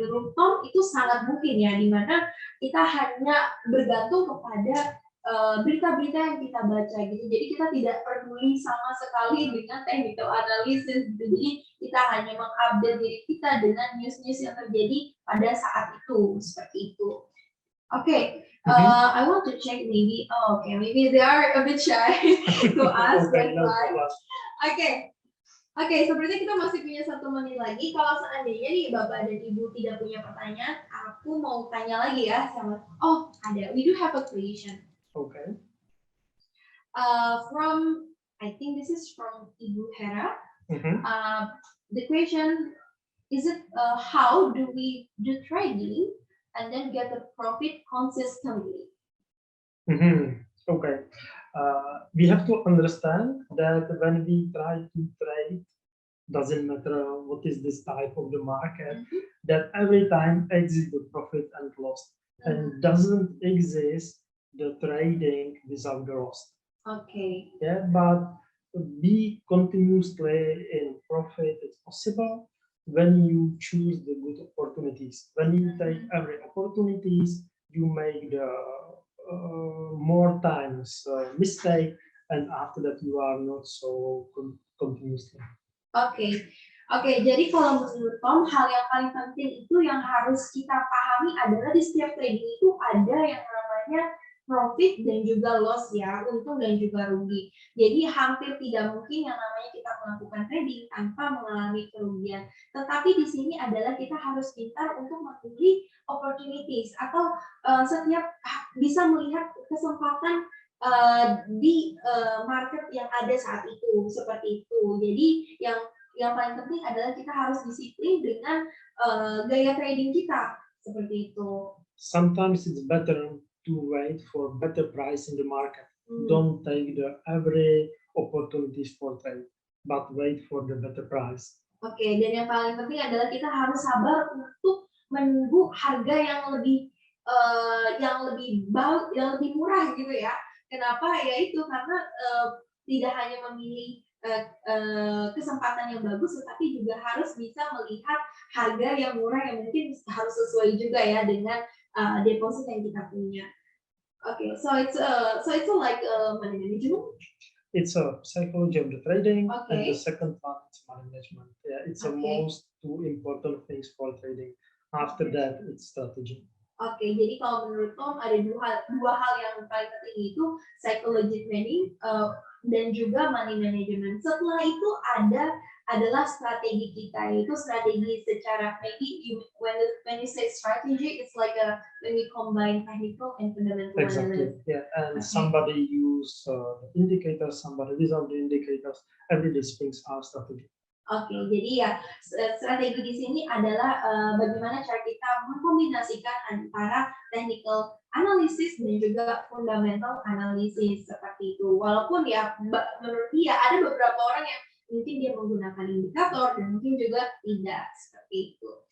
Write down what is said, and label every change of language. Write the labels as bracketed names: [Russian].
[Indonesian] Dan menurut Tom itu sangat mungkin ya, di mana kita hanya bergantung kepada berita-berita yang kita baca gitu. Jadi kita tidak peduli sama sekali dengan technical analysis gitu. Jadi kita hanya mengupdate diri kita dengan news-news yang terjadi pada saat itu, seperti itu. Oke. [English] I want to check maybe they are a bit shy to ask that one. [Indonesian] Oke, sepertinya kita masih punya 1 menit lagi. Kalau seandainya nih Bapak dan Ibu tidak punya pertanyaan, aku mau tanya lagi ya sama. Oh, ada. [English] We do have a question. Okay. I think this is from Ibu Hera. The question is how do we do trading and then get the profit consistently? Okay. We have to understand that when we try to trade, doesn't matter what is this type of the market, that every time exists the profit and loss, and doesn't exist the trading without the loss. Okay. Yeah, but be continuously in profit is possible when you choose the good opportunities. When you take every opportunities, you make the more times mistake, and after that you are not so continuously. [Indonesian] Oke, jadi kalau menurut Tom, hal yang paling penting itu yang harus kita pahami adalah di setiap trading itu ada yang namanya profit dan juga loss ya, untung dan juga rugi. Jadi hampir tidak mungkin yang namanya kita melakukan trading tanpa mengalami kerugian. Tetapi di sini adalah kita harus pintar untuk memilih opportunities atau setiap bisa melihat kesempatan di market yang ada saat itu, seperti itu. Jadi yang paling penting adalah kita harus disiplin dengan gaya trading kita, seperti itu. [English] Sometimes it's better to wait for better price in the market. Don't take the every opportunities for trade, but wait for the better price. [Indonesian] Oke, dan yang paling penting adalah kita harus sabar untuk menunggu harga yang lebih murah gitu ya. Kenapa? Ya itu karena tidak hanya memilih kesempatan yang bagus, tetapi juga harus bisa melihat harga yang murah yang mungkin harus sesuai juga ya dengan deposit yang kita punya. [English] Okay, so it's like money management. It's a psychology of the trading, and Okay. the second one is money management. Yeah, it's the Okay. most two important things for trading. After that, it's strategy. [Indonesian] Oke, jadi kalau menurut Tom ada dua hal yang paling penting, itu psychology trading dan juga money management. Setelah itu adalah strategi kita, yaitu strategi secara [English] maybe when you say strategy, it's like when we combine technical and fundamental Exactly. analysis. Yeah, and somebody use indicators, somebody without the indicators. Every these things are strategy. [Indonesian] Oke, jadi ya strategi di sini adalah bagaimana cara kita mengkombinasikan antara technical analysis dan juga fundamental analysis seperti itu. Walaupun ya menurut dia ada beberapa orang yang mungkin dia menggunakan indikator dan mungkin juga tidak seperti itu.